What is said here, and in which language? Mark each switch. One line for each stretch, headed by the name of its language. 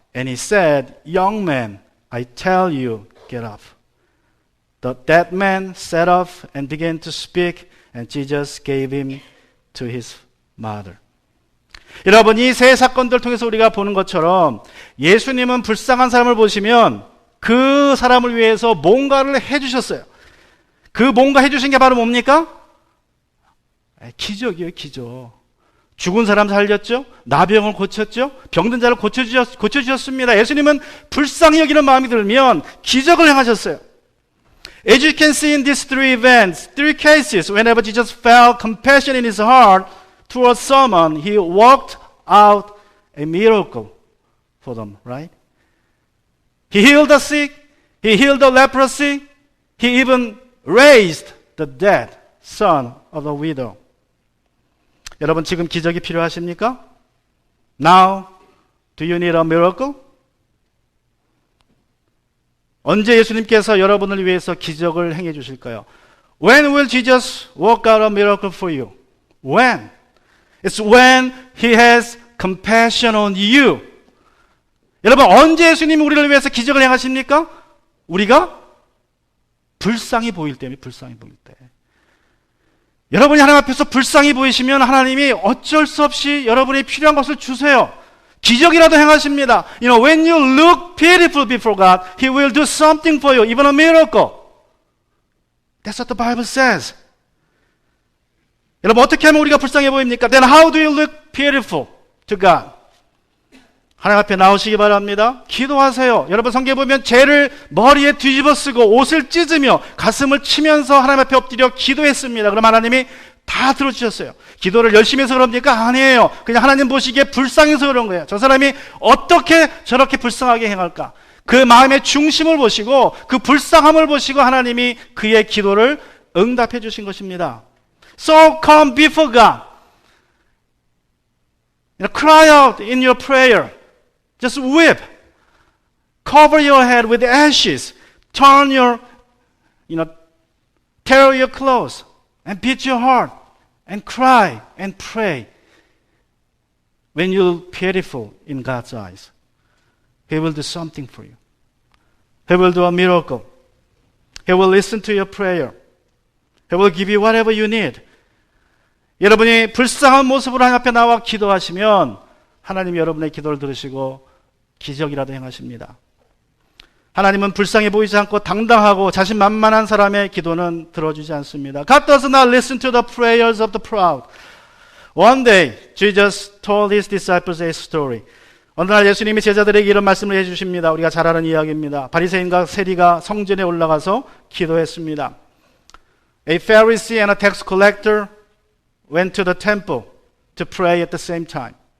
English: And he said, "Young man, I tell you, get up." The dead man sat up and began to speak. And Jesus gave him to his mother.
Korean: 여러분, 이 세 사건들 통해서 우리가 보는 것처럼 예수님은 불쌍한 사람을 보시면 그 사람을 위해서 뭔가를 해주셨어요. 그 뭔가 해주신 게 바로 뭡니까? 기적이에요, 기적. 죽은 사람 살렸죠? 나병을 고쳤죠? 병든 자를 고쳐주셨습니다. 예수님은 불쌍히 여기는 마음이 들면 기적을 행하셨어요.
English: As you can see in these three events, three cases, whenever Jesus felt compassion in his heart towards someone, he worked out a miracle for them, right? He healed the sick, he healed the leprosy, he even raised the dead son of the widow.
Korean: 여러분, 지금 기적이 필요하십니까?
English: Now, do you need a miracle?
Korean: 언제 예수님께서 여러분을 위해서 기적을 행해 주실까요?
English: When will Jesus work out a miracle for you? When? It's when He has compassion on you.
Korean: 여러분, 언제 예수님이 우리를 위해서 기적을 행하십니까? 우리가 불쌍히 보일 때입니다. 불쌍히 보일 때. 여러분이 하나님 앞에서 불쌍히 보이시면 하나님이 어쩔 수 없이 여러분이 필요한 것을 주세요. 기적이라도 행하십니다.
English: You know, when you look pitiful before God, He will do something for you, even a miracle. That's what the Bible says.
Korean: 여러분, 어떻게 하면 우리가 불쌍해 보입니까?
English: Then how do you look pitiful to God?
Korean: 하나님 앞에 나오시기 바랍니다. 기도하세요. 여러분, 성경에 보면 죄를 머리에 뒤집어 쓰고 옷을 찢으며 가슴을 치면서 하나님 앞에 엎드려 기도했습니다. 그럼 하나님이 다 들어주셨어요. 기도를 열심히 해서 그럽니까? 아니에요. 그냥 하나님 보시기에 불쌍해서 그런 거예요. 저 사람이 어떻게 저렇게 불쌍하게 행할까? 그 마음의 중심을 보시고 그 불쌍함을 보시고 하나님이 그의 기도를 응답해 주신 것입니다.
English: So come before God. You know, cry out in your prayer. Just weep. Cover your head with ashes. Turn your, tear your clothes. And beat your heart, and cry, and pray. When you're pitiful in God's eyes, He will do something for you. He will do a miracle. He will listen to your prayer. He will give you whatever you need.
Korean: 여러분이 불쌍한 모습으로 하나님 앞에 나와 기도하시면 하나님이 여러분의 기도를 들으시고 기적이라도 행하십니다. 하나님은 불쌍해 보이지 않고 당당하고 자신만만한 사람의 기도는 들어주지 않습니다.
English: God does not listen to the prayers of the proud. One day, Jesus told His disciples a story.
Korean: 어느 날 예수님이 제자들에게 이런 말씀을 해주십니다. 우리가 잘 아는 이야기입니다. 바리새인과 세리가 성전에 올라가서 기도했습니다.
English: A Pharisee and a tax collector went to the temple to pray at the same time.